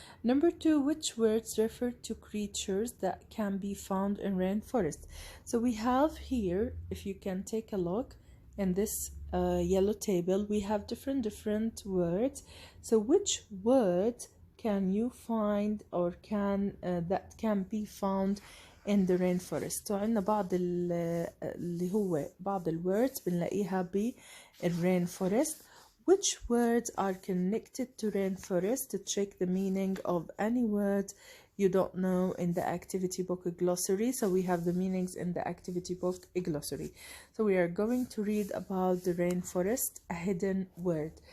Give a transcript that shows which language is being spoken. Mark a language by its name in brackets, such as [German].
[English] Number two, which words refer to creatures that can be found in rainforest? So we have here, if you can take a look in this yellow table, we have different words. So which words can you find or that can be found in the rainforest? [Arabic] So عندنا بعض اللي هو بعض الwords بنلاقيها بالrainforest. [English] Which words are connected to rainforest? To check the meaning of any word you don't know in the activity book glossary. So we have the meanings in the activity book glossary. So we are going to read about the rainforest, a hidden word.